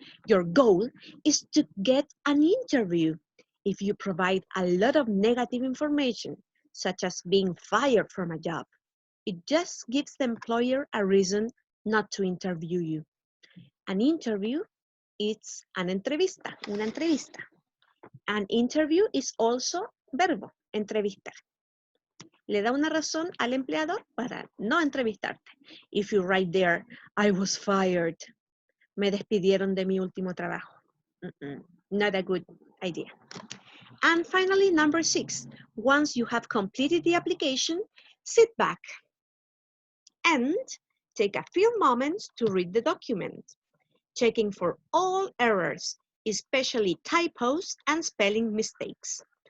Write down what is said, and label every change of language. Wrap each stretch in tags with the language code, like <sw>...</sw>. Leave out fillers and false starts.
<en>Your goal is to get an interview. If you provide a lot of negative information, such as being fired from a job, it just gives the employer a reason not to interview you. An interview is an entrevista,</en> <es>una entrevista.</es> <en>An interview is also verbo, entrevistar.</en> <es>Le da una razón al empleador para no entrevistarte.</es> <en>If you write there, I was fired.</en> <es>Me despidieron de mi último trabajo.</es> <en>Not a good idea. And finally, number 6, once you have completed the application, sit back and take a few moments to read the document, checking for all errors, especially typos and spelling mistakes.</en>